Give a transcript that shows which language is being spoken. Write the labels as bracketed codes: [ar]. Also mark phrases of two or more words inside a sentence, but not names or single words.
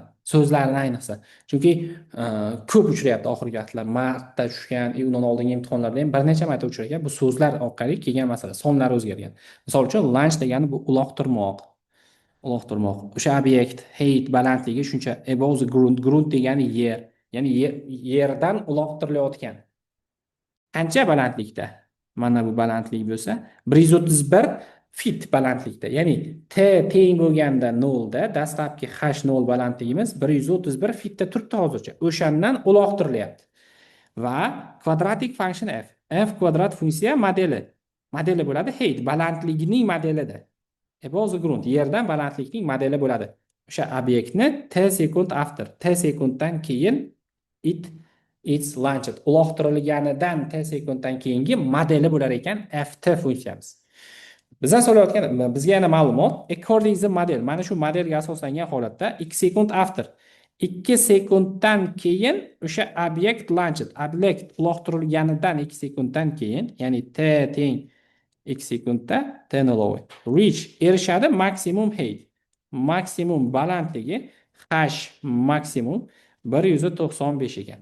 [uz] So'zlarni ayniqsa. Chunki ko'p uchrayapti oxirgi vaqtlar. Martda tushgan, undan oldingi imtihonlarda ham bir necha marta uchragan. Bu so'zlar orqali kelgan masala. Sonlar o'zgargan. Misol uchun launch degani bu uloqtirmoq. O'sha obyekt height balandligi shuncha [en] above the ground. [uz] Ground degani yer. Ya'ni yerdan uloqtirilayotgan. Qancha balandlikda? Mana bu balandlik bo'lsa 131 fit balandlikda. Ya'ni t teng bo'lganda 0 da dastlabki h0 balandligimiz 131 fitda turibdi hozircha. O'shandan uloqtirilyapti. Va [en] quadratic function [uz] f. F kvadrat funksiya modeli bo'ladi height balandligining modelida. [en] Above the ground [uz] yerdan balandlikning modeli bo'ladi. O'sha obyektni t sekund after, t sekunddan keyin [en] it's launched [uz] uloqtirilganidan t sekunddan keyingi modeli bo'lar ekan ft funksiyamiz. Bizdan so'rayotgan bizga yana ma'lumot [en] according to model. [uz] Mana shu modelga asoslangan holatda 2 sekund after 2 sekunddan keyin o'sha obyekt launched obyekt uloqtirilganidan 2 sekunddan keyin, ya'ni t teng 2 sekundda t nulovi reach erishadi maksimum height. Maksimum balandligi h maksimum 195 ekan.